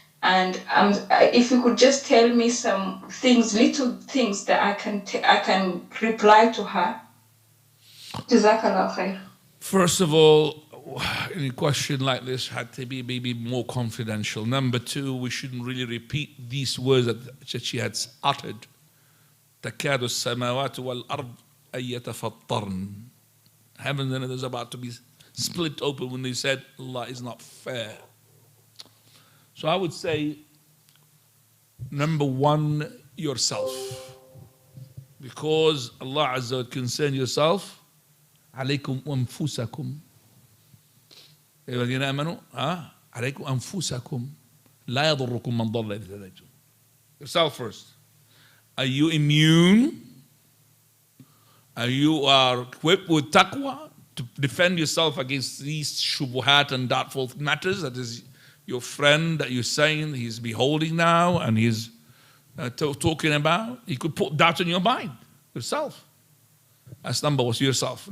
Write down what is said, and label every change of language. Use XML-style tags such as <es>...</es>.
<en>And if you could just tell me some things, little things that I can reply to her. Jazakallah khair. First of all, any question like this had to be maybe more confidential. Number two, we shouldn't really repeat these words that she had uttered.</en> <ar>تكاد السماوات والأرض أن يتفطرن.</ar> <en>Heaven and earth is about to be split open when they said Allah is not fair. So I would say, number one, yourself. Because Allah Azza wa concern yourself.</en> <ar>عليكم أنفسكم. الذين آمنوا عليكم أنفسكم لا يضركم من ضل إذا هديتم.</ar> <en>Yourself first. Are you immune? Are you equipped with taqwa to defend yourself against these shubuhat and doubtful matters? That is your friend that you're saying he's beholding now and he's talking about. He could put doubt in your mind, yourself. That's number one, yourself.</en>